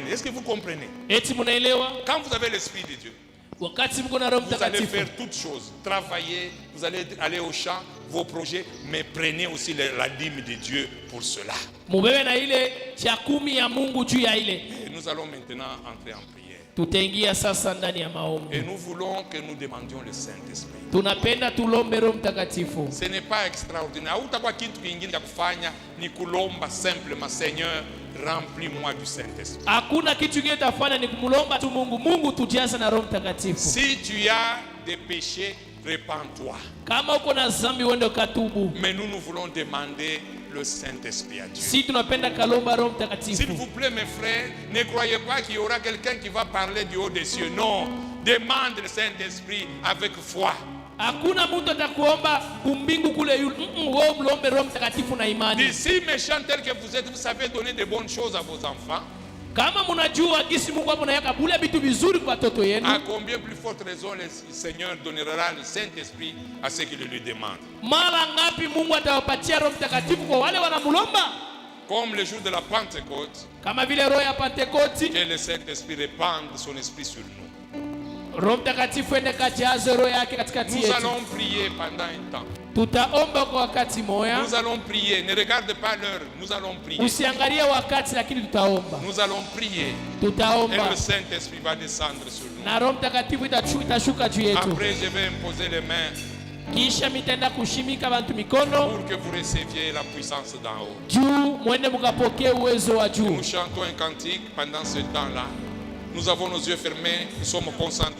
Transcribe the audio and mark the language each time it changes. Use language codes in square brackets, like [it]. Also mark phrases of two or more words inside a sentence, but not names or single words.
[fr] Est-ce que vous comprenez? Quand vous avez l'Esprit de Dieu, vous allez faire toutes choses. Travailler, vous allez aller au champ, vos projets, mais prenez aussi la dîme de Dieu pour cela. Et nous allons maintenant entrer en prière. [sw] Tutaingia sasa ndani ya maombi. [fr] Et nous voulons que nous demandions le Saint-Esprit. [sw] Tunapenda tulombe Roho Mtakatifu. [fr] Ce n'est pas extraordinaire. [sw] Hautakuwa kitu kingine cha kufanya ni kulomba simplement, [fr] Seigneur, remplis-moi du Saint-Esprit. [sw] Hakuna kitu kingine tafanya ni kumlomba tu Mungu, Mungu tujaze na Roho Mtakatifu. [fr] Si tu as des péchés, répands-toi. [sw] Kama uko na dhambi uende katubu. [fr] Mais nous voulons demander le Saint-Esprit à Dieu. [sw] Si tunapenda kalomba Roho [fr] S'il [sw] Mtakatifu. [fr] vous plaît, mes frères, ne croyez pas qu'il y aura quelqu'un qui va parler du haut des cieux. Non, demande le Saint-Esprit avec foi. [sw] Hakuna mtu atakuomba kumbingu kule yule. Wewe mlombe Roho Mtakatifu na imani. [fr] D'ici méchant tel que vous êtes, vous savez donner de bonnes choses à vos enfants. [sw] Kama mnajua gisi Mungu hapo anaweka bule vitu vizuri kwa watoto yenu. [fr] À combien plus forte raison le Seigneur donnera le Saint-Esprit à ceux qui le lui demandent. [sw] Mara ngapi Mungu atawapatia Roho Mtakatifu kwa wale wanamlomba? [fr] Comme le jour de la Pentecôte, [sw] Kama vile roho ya Pentekoti, [fr] que le Saint-Esprit répande son esprit sur nous. [sw] Roho Mtakatifu ende kajaze roho yake katikati [fr] Nous [sw] yetu. [fr] allons prier pendant un temps. [sw] Tutaomba kwa wakati moja. [fr] Nous allons prier. Ne regarde pas l'heure. Nous allons prier. [sw] Usiangalie wakati lakini tutaomba. [fr] Nous allons prier. Et [sw] Tutaomba. [fr] le Saint-Esprit va descendre sur nous. [sw] Na Roho Mtakatifu itashuka juu yetu. [fr] Après, je vais imposer les mains [sw] Kisha mitenda kushimika bantu mikono [fr] pour que vous receviez la puissance d'en haut. [sw] juu mwende mukapokee uwezo wa juu. [fr] Nous chantons un cantique pendant ce temps-là. Nous avons nos yeux fermés. Nous sommes concentrés.